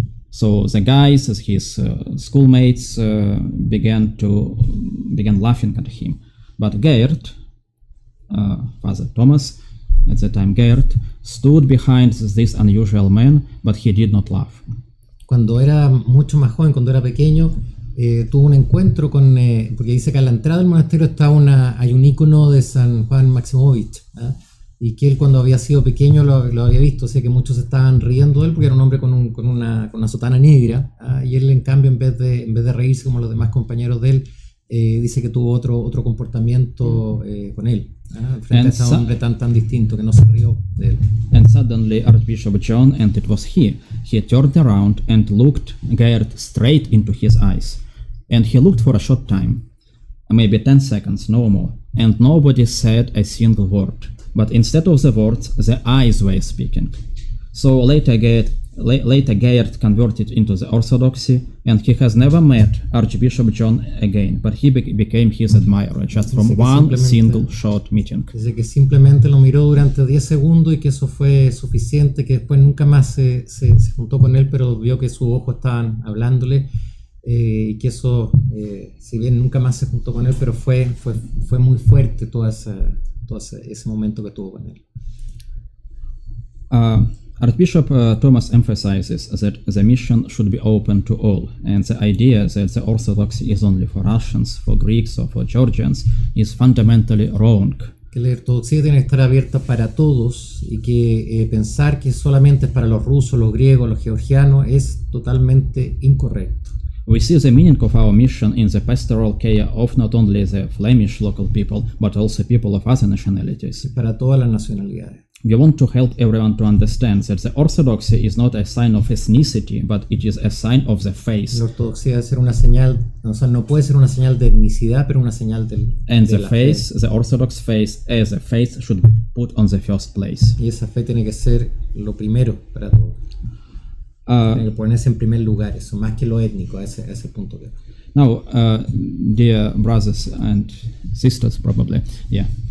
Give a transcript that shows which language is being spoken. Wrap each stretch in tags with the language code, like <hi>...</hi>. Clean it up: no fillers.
<en>So the guys, his schoolmates, began laughing at him. But Gerd, Father Thomas, at the time Gerd, stood behind this unusual man, but he did not laugh.</en> <es>Cuando era mucho más joven, cuando era pequeño, tuvo un encuentro con, porque dice que a la entrada del monasterio está hay un icono de San Juan Maximovich, y que él cuando había sido pequeño lo había visto, o sea que muchos estaban riendo de él porque era un hombre con una sotana negra, y él en cambio en vez de reírse como los demás compañeros de él, dice que tuvo otro comportamiento con él, frente a ese hombre tan distinto que no se rió de él.</es> <en>And suddenly Archbishop John, and it was he turned around and looked Gerd straight into his eyes. And he looked for a short time, maybe 10 seconds, no more, and nobody said a single word. But instead of the words, the eyes were speaking. So later Gerd converted into the Orthodoxy, and he has never met Archbishop John again, but he became his admirer just from one single short meeting.</en> <es>Dice que simplemente lo miró durante 10 segundos y que eso fue suficiente, que después nunca más se juntó con él, pero vio que sus ojos estaban hablándole, y que eso, si bien nunca más se juntó con él, pero fue muy fuerte todo ese momento que tuvo con él.</es> <en>Archbishop Thomas emphasizes that the mission should be open to all, and the idea that the Orthodoxy is only for Russians, for Greeks or for Georgians is fundamentally wrong.</en> <es>Que la ortodoxia tiene que estar abierta para todos, y que pensar que solamente es para los rusos, los griegos, los georgianos es totalmente incorrecto.</es> <en>We see the meaning of our mission in the pastoral care of not only the Flemish local people, but also people of other nationalities.</en> <es>Para todas las nacionalidades.</es> <en>We want to help everyone to understand that the Orthodoxy is not a sign of ethnicity, but it is a sign of the faith.</en> <es>La ortodoxia debe ser una señal, o sea, no puede ser una señal de etnicidad, pero una señal</es> <en>And the faith, the Orthodox faith, as a faith, should be put on the first place.</en> <es>Y esa fe tiene que ser lo primero para todo. Tiene que ponerse en primer lugar, eso, más que lo étnico, a ese punto.</es> <en>Now, dear brothers and sisters, probably, yeah.</en>